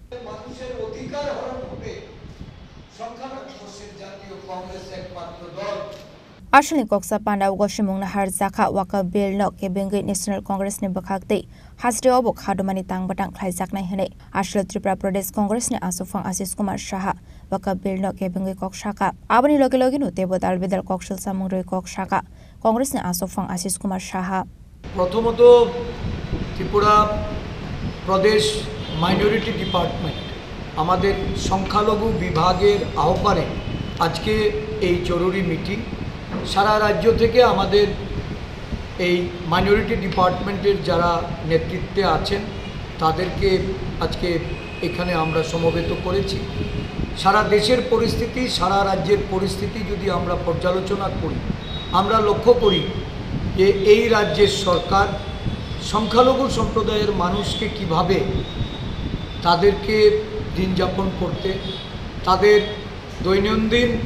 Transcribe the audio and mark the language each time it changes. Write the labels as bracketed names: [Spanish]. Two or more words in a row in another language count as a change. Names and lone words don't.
[Kok Borok] Ashling Koksa Panda Goshimung na har Zaka Waka Bill no Kebengi National Congress ni Bakakte Hasde Obok Hadumani Tang Batang Khlaijak Nai Hene Ashling Tripura Pradesh Congress ni Asofang Asis Kumar Shaha Waka Bill no Kebengi Kokshaka Abani Logi no Tebo Dalbedal Kokshil Samungri Kokshaka Congress ni Asofang Asis Kumar Shaha [Bangla] Protomoto Tripura Pradesh Minority Department আমাদের সংখ্যালঘু বিভাগের আহ্বানে আজকে এই জরুরি মিটিং সারা রাজ্য থেকে আমাদের এই মাইনরিটি ডিপার্টমেন্টের যারা নেতৃত্বে আছেন তাদেরকে আজকে এখানে আমরা সমবেত করেছি সারা দেশের পরিস্থিতি সারা রাজ্যের পরিস্থিতি যদি আমরা পর্যালোচনা করি আমরা লক্ষ্য করি যে এই রাজ্যের সরকার সংখ্যালঘু সম্প্রদায়ের মানুষকে কিভাবে তাদেরকে দিন যাপন করতে তাদের দৈনন্দিন